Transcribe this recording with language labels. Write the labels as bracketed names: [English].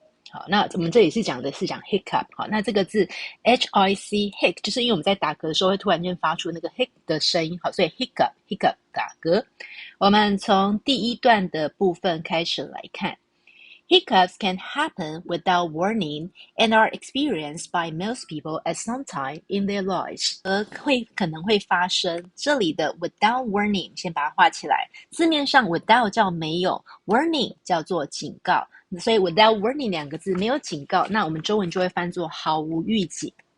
[Chinese] 好，那我们这里是讲 hiccup。好，那这个字 hic 就是因为我们在打嗝的时候会突然间发出那个 hic 的声音，好，所以 hiccup 打嗝。我们从第一段的部分开始来看。 [English] Hiccups can happen without warning and are experienced by most people at some time in their lives. [Chinese] 可能会发生，这里的 without warning 先把它画起来。字面上 without 叫没有， warning 叫做警告，所以 without warning 两个字没有警告，那我们中文就会翻作毫无预警。